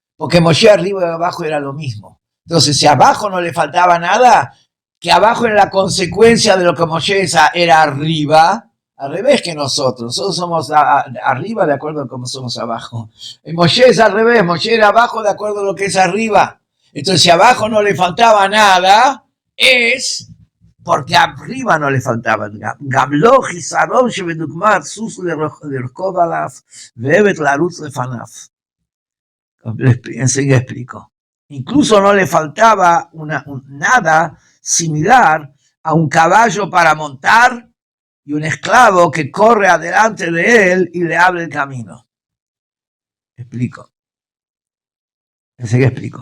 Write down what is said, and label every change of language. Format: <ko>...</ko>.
<es>Porque Moshe arriba y abajo era lo mismo. Entonces, si abajo no le faltaba nada, que abajo era la consecuencia de lo que Moshe era arriba, al revés que nosotros somos arriba de acuerdo a cómo somos abajo. Y Moshe es al revés, Moshe era abajo de acuerdo a lo que es arriba. Entonces, si abajo no le faltaba nada, es porque arriba no le faltaba.</es> <he>Gamlo חיסרון שבדוגמת סוס לרכוב עליו ועבד לרוץ לפניו.</he> <es>Enseguida explico. Incluso no le faltaba nada similar a un caballo para montar y un esclavo que corre adelante de él y le abre el camino. Explico. Enseguida explico.</es>